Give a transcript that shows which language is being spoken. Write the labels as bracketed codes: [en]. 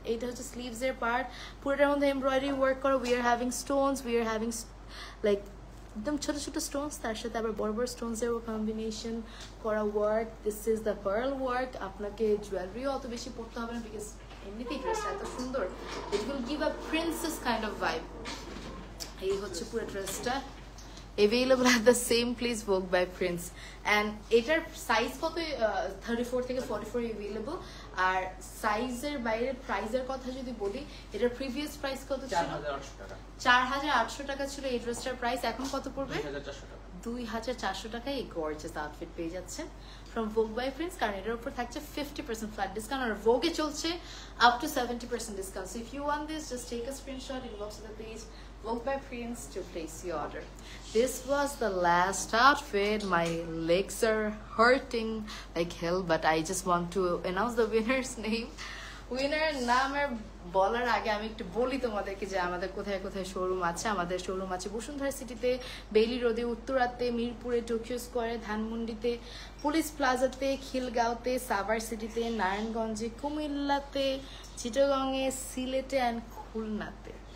[bn] এটা হচ্ছে স্লিভস এর পার্ট, পুরোটার মধ্যে এমব্রয়ডারি ওয়ার্ক করা। [en] we are having stones, we are having like [bn] একদম ছোট ছোট স্টোনস, তার সাথে আবার বড় বড় স্টোনস এর কম্বিনেশন করা work. [en] This is the pearl work. [bn] আপনাকে জুয়েলারিও অত বেশি পড়তে হবে না, বিকজ এমনিতেই ড্রেসটা এত সুন্দর। [en] It will give a princess kind of vibe. [bn] এই হচ্ছে পুরো ড্রেসটা। [en] available at the same place, Vogue by Prince. [bn] And এটার সাইজ কত? 34 থেকে 44 available. আর সাইজের বাইরে প্রাইসের কথা যদি বলি, এটার প্রিভিয়াস প্রাইস কত ছিল? 4800 টাকা। 4800 টাকা ছিল এই ড্রেসটার প্রাইস। এখন কত পড়বে? 2400 টাকা। 2400 টাকায় এই গর্জিয়াস আউটফিট পেয়ে যাচ্ছেন from Vogue by Prince, কারণ এটার উপর থাকছে 50% ফ্ল্যাট ডিসকাউন্ট, আর Vogue এ চলছে up to 70% discount. [en] So if you want this, just take a screenshot, inbox to the page Vogue by Prince to place your order. This was the last outfit. My legs are hurting like hell, but I just want to announce the winner's name. [bn] Winner নামের বলার আগে আমি একটু বলি তোমাদেরকে যে আমাদের কোথায় কোথায় শোরুম আছে। আমাদের শোরুম আছে বসুন্ধরা সিটিতে, বেইলি রোডে, উত্তরাতে, মিরপুরে, টোকিও স্কোয়ারে, ধানমন্ডিতে, পুলিশ প্লাজাতে, খিলগাঁওতে, সাভার সিটিতে, নারায়ণগঞ্জে, কুমিল্লাতে, চিটাগংয়ে, সিলেটে অ্যান্ড খুলনাতে।